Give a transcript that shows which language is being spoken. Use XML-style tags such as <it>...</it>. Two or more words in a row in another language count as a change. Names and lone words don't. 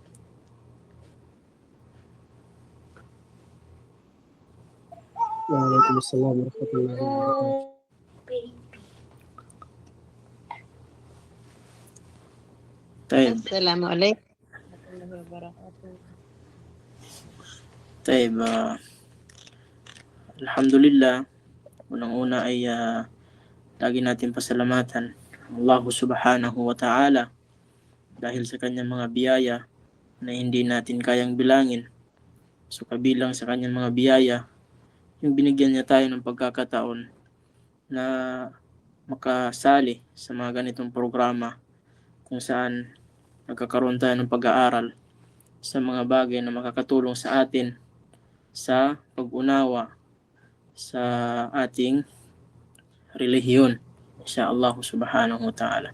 <ar>وعليكم السلام ورحمة الله وبركاته. طيب السلام عليكم ورحمة الله وبركاته. طيب Alhamdulillah,</ar> <tl>unang-una ay lagi natin pasalamatan</tl> <ar>الله سبحانه وتعالى</ar> <tl>dahil sa kanyang mga biyaya na hindi natin kayang bilangin. So kabilang sa kanyang mga biyaya, yung binigyan niya tayo ng pagkakataon na makasali sa mga ganitong programa kung saan nagkakaroon tayo ng pag-aaral sa mga bagay na makakatulong sa atin sa pag-unawa sa ating relihiyon</tl> <ar>إن شاء الله سبحانه وتعالى.</ar>